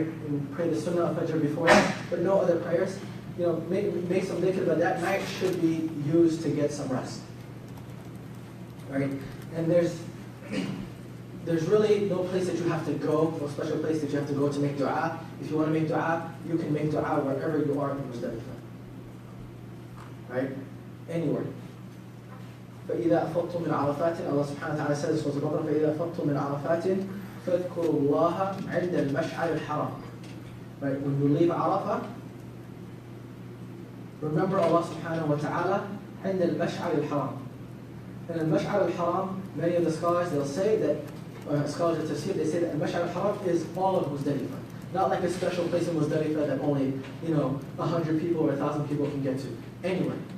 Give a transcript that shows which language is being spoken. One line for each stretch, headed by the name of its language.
English: And pray the Sunnah of Fajr before that, but no other prayers. Make some dhikr, but that night should be used to get some rest. Right? And there's really no place that you have to go, no special place that you have to go to make dua. If you want to make dua, you can make dua wherever you are in Muzdalifah. Right? Anywhere.
Arabic: فإذا أفضتم من عرفات,
English: Allah subhanahu wa ta'ala says in Surah Al-Baqarah,
Arabic: فإذا أفضتم من عرفات فاذكروا الله عند المشعر الحرام.
English: Right? When you leave Arafah, remember Allah subhanahu wa ta'ala
Arabic: عند المشعر الحرام.
English: And المشعر الحرام, many of the scholars, they'll say that, scholars of tafsir, they say that المشعر الحرام is all of Muzdalifah. Not like a special place in Muzdalifah that only 100 people or 1,000 people can get to. Anyway.